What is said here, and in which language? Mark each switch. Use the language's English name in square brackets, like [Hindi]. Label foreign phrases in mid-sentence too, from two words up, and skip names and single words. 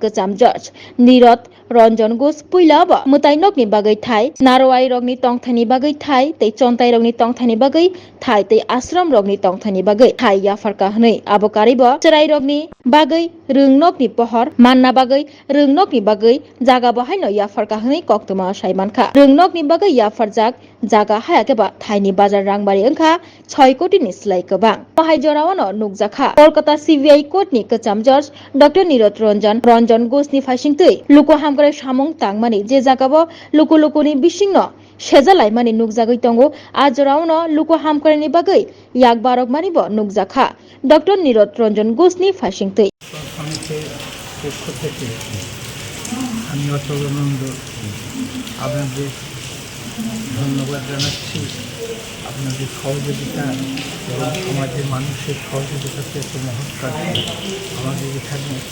[Kok Borok] kecham Judge Nirot Ranjan Ghosh puila ba mutainok ni bagai thai narwai rogni tongthani bagai thai tei chontai rogni tongthani bagai thai tei ashram rogni tongthani bagai thai yafarka hnei abokari ba cherai rogni bagai rengnok ni pohor manna bagai rengnok ni bagai jaga bahaino yafarka hnei koktuma saimankha rengnok ni bagai yafarjak jaga hayake ba thai ni bazar rangmari wngkha 6 koti ni slai kabang bahai jorao nukjaka Kolkata CBI Court ni kecham Judge Dr. Nirot Ranjan Ghosh ni faisingtei luku hamkrai samung tangmani je jagao luku lukuni bisingno sejalai mani nukjagoi tongo ajorauno luku hamkrai ni bagai yak barok mani bo nukjaka Dr. Nirot Ranjan Ghosh ni faisingtei [Bangla] আমি অচলানন্দ আপনাদের ধন্যবাদ জানাচ্ছি আপনাদের সহযোগিতা এবং সমাজের মানুষের সহযোগিতাতে একটা মহৎ কাজ আমাদের এখানে